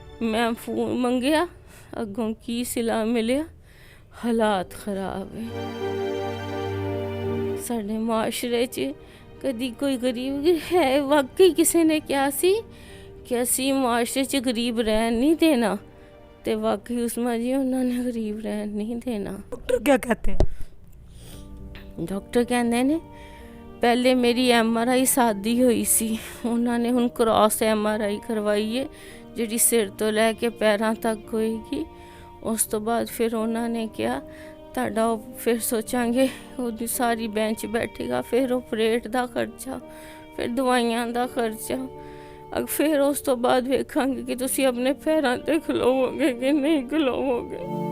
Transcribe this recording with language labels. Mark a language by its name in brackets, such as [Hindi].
[Punjabi] میں فون منگیا، اگوں کی صلہ ملیا؟ حالات خراب ہے. ساڈے معاشرے چ کدی کوئی غریب ہے؟ واقعی کسی نے کیا سی کہ اسی معاشرے چ غریب رہن نہیں دینا، تے واقعی عظمیٰ جی انہوں نے غریب رہن نہیں دینا. [Urdu] ڈاکٹر کیا کہتے ہیں؟ [Punjabi] ڈاکٹر کہندے نے پہلے میری MRI سادی ہوئی سی، انہوں نے ہن کراس MRI کروائی ہے جڑی سر تو لے کے پیراں تک ہوئے گی. اس تو بعد پھر انہوں نے کیا تہاڈا پھر سوچاں گے وہ ساری بینچ بیٹھے گا، پھر آپریٹ دا خرچہ، پھر دوائیاں دا خرچہ، پھر اس تو بعد ویکھاں گے کہ تسی اپنے پیراں تے کھلوو گے کہ نہیں کھلوو گے.